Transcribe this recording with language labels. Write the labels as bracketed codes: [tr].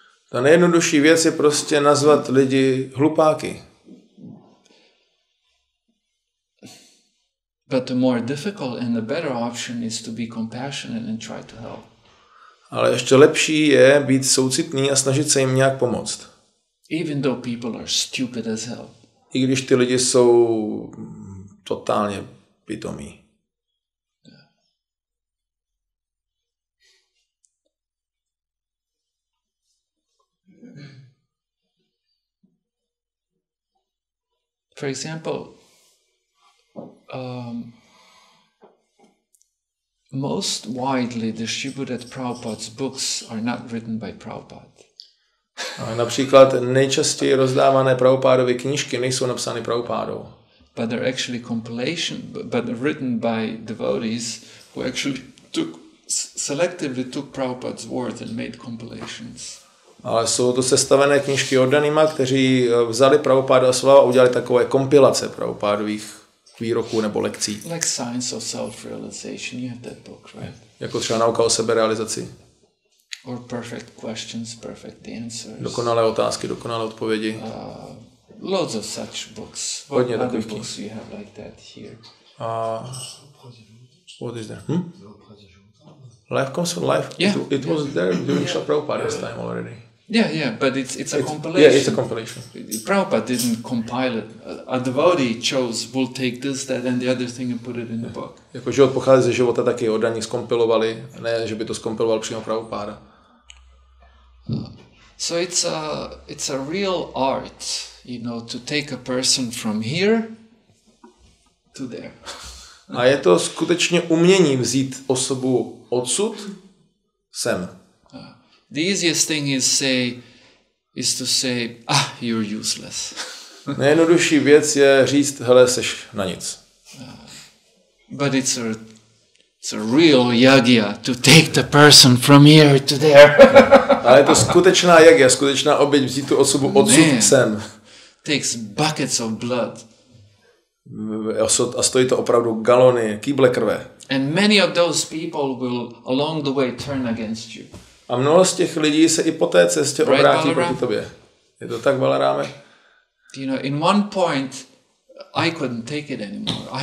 [cs] Ta nejjednodušší věc je prostě nazvat lidi hlupáky. [en] But the more difficult and the better option is to be compassionate and try to help. [cs] Ale ještě lepší je být soucitný a snažit se jim nějak pomoct. [en] Even though people are stupid as hell. [cs] I když ty lidi jsou totálně pitomí. [en] For example, most widely distributed Prabhupada's books are not written by Prabhupada. [cs] A například nejčastěji rozdávané Prabhupádovy knížky nejsou napsány Prabhupádou. [en] But they're actually but written by devotees who actually selectively took Prabhupada's words and made compilations. [cs] Ale jsou to sestavené knížky oddanýma, kteří vzali Prabhupádova slova a udělali takové kompilace Prabhupádových výroků nebo lekcí. [en] Like Science of Self-Realization, you have that book, right? [cs] Jako třeba Nauka o seberealizaci. [en] Or Perfect Questions, Perfect Answers. [cs] Dokonalé otázky, dokonalé odpovědi. [en] Loads of such books. [cs] Hodně [en] What other [cs] takových [en] books you have like that here? What is there? Life comes from life. Yeah. It was there during Srila Prabhupada's time already. Yeah, but it's a compilation. Yeah, it's a compilation. Prabhupada didn't compile it. A devotee chose, we'll take this, that, and the other thing and put it in the book. [cs] Jako život pochází ze života, taky oddaní zkompilovali, ne, že by to zkompiloval přímo Prabhupada. [en] So it's a real art, to take a person from here to there. [cs] A je to skutečně umění vzít osobu odsud sem. [en] The easiest thing is to say, you're useless. [cs] Nejjednodušší věc je říct, hele, seš na nic. [en] But it's a real yagya to take the person from here to there. [cs] Ale je to skutečná jagya, skutečná oběť vzít tu osobu odsud sem. [en] Takes buckets of blood. [cs] A stojí to opravdu galony, kýble krve. [en] And many of those people will along the way turn against you. [cs] A mnoho z těch lidí se i po té cestě obrátí proti tobě. Je to tak, Balaráme? [en] In one point, I couldn't take it anymore.